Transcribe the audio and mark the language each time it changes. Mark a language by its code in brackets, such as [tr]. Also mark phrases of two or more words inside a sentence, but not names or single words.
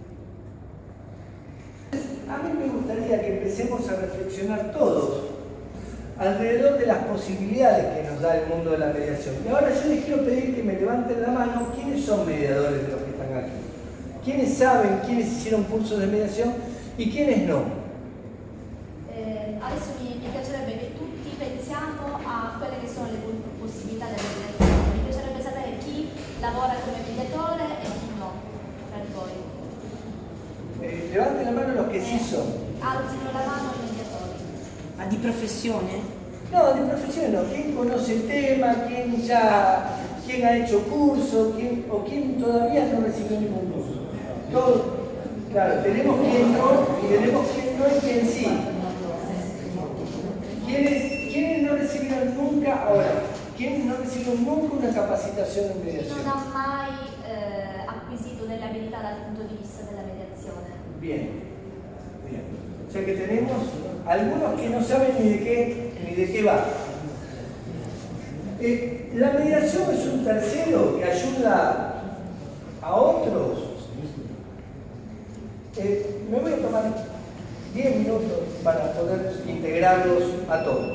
[es] A mí me gustaría que empecemos a reflexionar todos alrededor de las posibilidades que nos da el mundo de la mediación. Y ahora yo les quiero pedir que me levanten la mano quiénes son mediadores de los que están aquí. ¿Quiénes saben, quiénes hicieron cursos de mediación y quiénes no? [it] Adesso mi piacerebbe che tutti pensiamo a quelle che sono le possibilità della mediazione. Mi piacerebbe sapere chi lavora come mediatore e chi no, per voi. [es] Levanten la mano los que sí son. [it] Alzino la mano i mediatori. Ma di professione? [es] No, de profesión no. ¿Quién conoce el tema? ¿Quién ha hecho curso? ¿Quién todavía no recibió ningún curso? Todo. Claro, tenemos quien no, y tenemos quien no y quien sí. ¿Quiénes no recibieron nunca, ahora, quiénes no recibieron nunca una capacitación en [it] Chi [es] mediación? [it] non ha mai acquisito delle abilità dal punto di vista della mediazione. [es] Bien, bien. O sea que tenemos algunos que no saben ni de qué va. La mediación es un tercero que ayuda a otros. Me voy a tomar 10 minutos para poder integrarlos a todos.